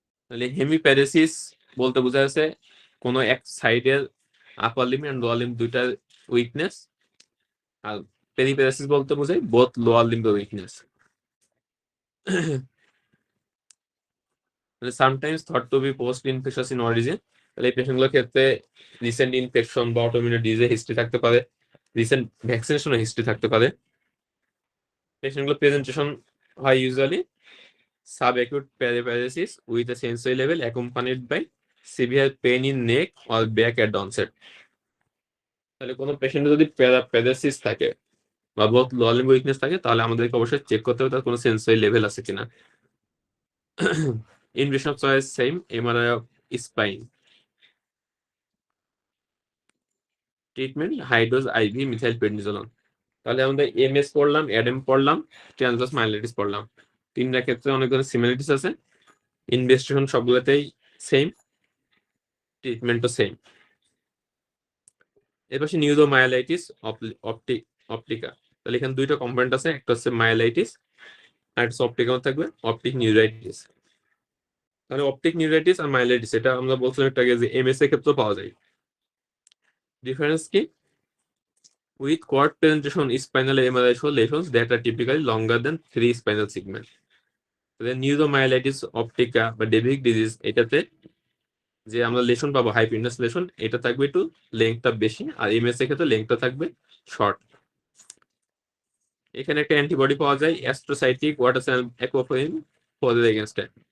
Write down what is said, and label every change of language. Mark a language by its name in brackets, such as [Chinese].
[Bangla] তাহলে হেমিপ্যারেসিস বলতে বোঝা যাচ্ছে কোনো এক সাইডের আপার লিম্ব এন্ড লোয়ার লিম্ব দুইটার উইকনেস, আর পেরিপ্যারাসিস বলতে বোঝায় both lower লিম্বের weakness. [English] Sometimes thought to be post infectious in origin. [Bangla] তাহলে এই পেশেন্টগুলোর ক্ষেত্রে রিসেন্ট ইনফেকশন বা অটোইমিউন ডিজিজের হিস্ট্রি থাকতে পারে, রিসেন্ট ভ্যাকসিনেশনের হিস্ট্রি থাকতে পারে। [English] পেশেন্টগুলো প্রেজেন্টেশন হয় usually sub acute paraparesis with a sensory level accompanied by severe pain in neck or back at onset। [Bangla] তাহলে কোনো পেশেন্টের যদি প্যারাপ্যারাসিস থাকে বা বহুত লোয়ার লিম্ব উইকনেস থাকে তাহলে আমাদেরকে অবশ্যই চেক করতে হবে তার কোনো সেন্সরি লেভেল আছে কিনা। Invasion of choice same, MRI of spine. Treatment হাইড্রোজ ivy methyl প্রেডনিজোলন। তাহলে আমাদের এমএস পড়লাম, অ্যাডেম পড়লাম, ট্রান্সভার্স মাইলাইটিস পড়লাম। তিনটা ক্ষেত্রে অনেক ধরনের সিমিলারিটিস আছে, ইনভেস্টিগেশন সবগুলোতেই সেম, ট্রিটমেন্টও সেম। এর পাশে নিউরোমায়ালাইটিস অপটিকা। তাহলে এখানে দুইটা কম্পোনেন্ট আছে, একটা হচ্ছে মায়ালাইটিস আর একটা অপটিকা থাকবে অপটিক নিউরাইটিস। তাহলে অপটিক নিউরাইটিস আর মায়ালাইটিস এটা আমরা বলছিলাম একটু আগে যে এমএস এর ক্ষেত্রে পাওয়া যায়। ডিফারেন্স কি? [English] With quad presentation spinal MRI show lesions that are typically longer than 3 spinal segments। [Bangla] তাহলে নিউরোমায়ালাইটিস অপটিকা বা ডেভিক ডিজিজ এটাতে যে আমরা লেশন পাবো হাইপিনাস লেশন, এটা থাকবে একটু লেংথটা বেশি, আর এমএস এর ক্ষেত্রে লেংথটা থাকবে শর্ট। এখানে একটা অ্যান্টিবডি পাওয়া যায় অ্যাস্ট্রোসাইটিক ওয়াটার অ্যাকোয়াপোরিন 4 এর এগেইনস্টে।